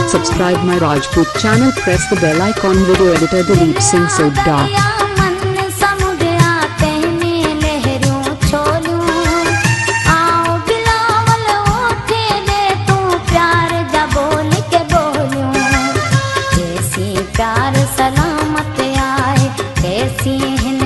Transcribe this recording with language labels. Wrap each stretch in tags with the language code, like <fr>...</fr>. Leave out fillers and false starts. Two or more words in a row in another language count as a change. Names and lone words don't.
<en>Subscribe my Rajput channel, press the bell icon. Video editor Dilip Singh Sodha.</en> <sd>दरिया मन समुंड आ तंहिंमें लहरियूं छोलियूं आओ बिलावल ओठे ॾे तूं प्यार जा बोल के बोलियूं जैसी प्यार सलामत आए तैसी</sd>